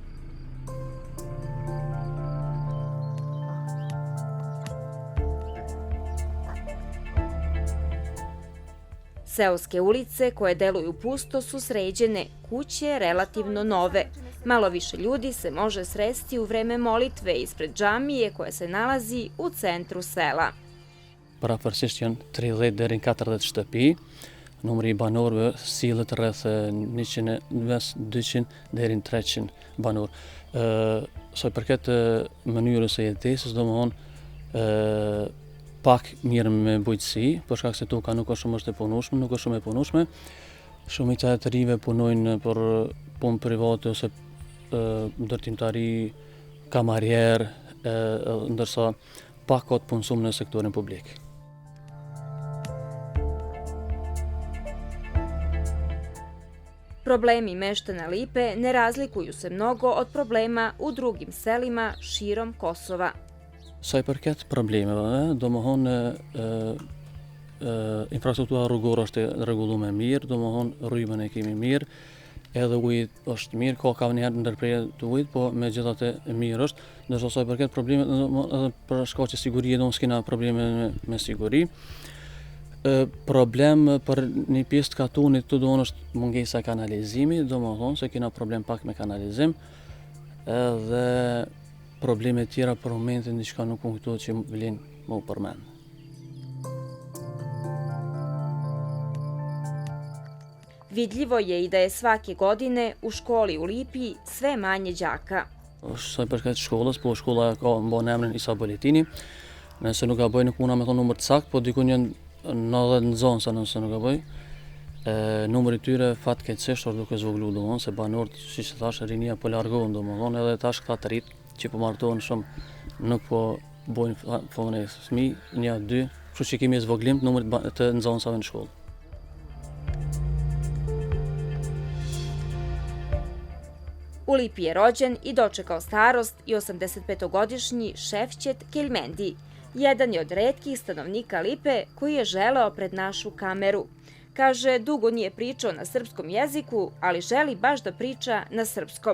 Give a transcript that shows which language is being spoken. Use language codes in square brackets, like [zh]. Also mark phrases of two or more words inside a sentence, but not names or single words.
[sr] Seoske ulice koje deluju pusto su sređene, kuće relativno nove. Malo više ljudi se može sresti u vreme molitve ispred džamije koja se nalazi u centru sela. [sq] Parafarsisht janë 30 deri në 40 shtëpi. Numri I banorëve sillet rreth 200 deri në 300 banor. Sa I përket mënyrës së jetesës, domthonë pak mirë me bujqësi, për shkak se toka nuk është shumë e punueshme. Shumica e të rive punojnë për punë private ose ndërtimtari, kamarier, ndërsa pak ka të punësuar në sektorin publik. [sr] Problemi meštana Lipe ne razlikuju se mnogo od problema u drugim selima širom Kosova. [sq] Sa I përket problemeve, domethënë infrastruktura rrugore është e rregulluar mirë, domethënë rrymën e kemi mirë, edhe uji është mirë, ka kavnier ndërprerje të ujit, po megjithatë mirë është. Ndërsa sa I përket problemet, edhe për shkaqe sigurie, domosë s'kena probleme me siguri. Problem për një pjesë të katunit të donë është mungesa e kanalizimit, domethënë se kena problem pak me kanalizim, edhe probleme tjera për momentin diçka nuk më kujtohet që vlen më u përmend. [sr] Vidljivo je I da je svake godine u školi u Lipi sve manje đaka. [sq] Sa I përket shkollës, po shkolla ka mban emrin Isa Boljetini. Nëse nuk gaboj nuk muna me thonë numër të saktë, po dikun janë 90 nxënësa nëse nuk gaboj. Numri I tyre fatkeqësisht është duke zvoglu, domthonë se banorët, siç e thash, rinia po largohen, domthonë edhe tash këta të rit që po martohen shumë nuk po bojnë fone fëmijë, 1-2, kështu që kemi zvoglim të numrit të nxënësave në shkollë. [sr] U Lipi je rođen I dočekao starost I 85-godišnji Šefčet Keljmendi, jedan je od retkih stanovnika Lipe koji je želeo pred našu kameru. Kaže, dugo nije pričao na srpskom jeziku, ali želi baš da priča na srpskom.